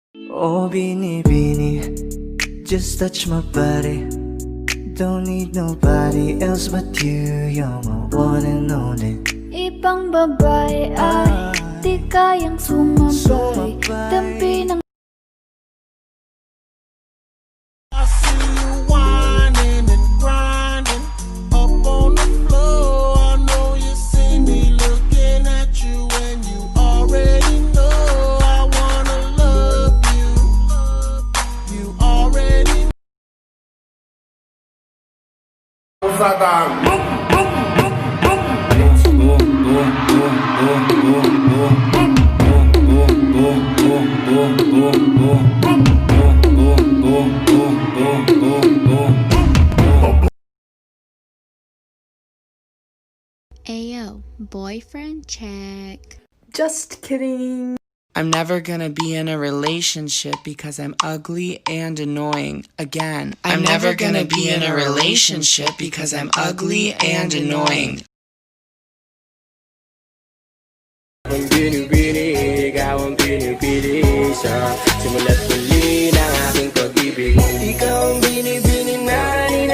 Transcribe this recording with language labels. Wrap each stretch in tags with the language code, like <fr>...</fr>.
<en>Oh, binibini, just touch my body. Don't need nobody else but you. You're my one and only.</en> <tl>Ibang babae ay di kayang sumabay. Dampi ng</tl> <en>I see you whining and grinding up on the floor. I know you see me looking at you, and you already know I wanna love you. You already know. Ayo, boyfriend check. Just kidding. I'm never gonna be in a relationship because I'm ugly and annoying. Again, I'm never gonna be in a relationship because I'm ugly and annoying.</en> <tl>Ang binibini, ikaw ang pinipili sa simula't muli ng aking pag-ibig. Ikaw ang binibini na</tl>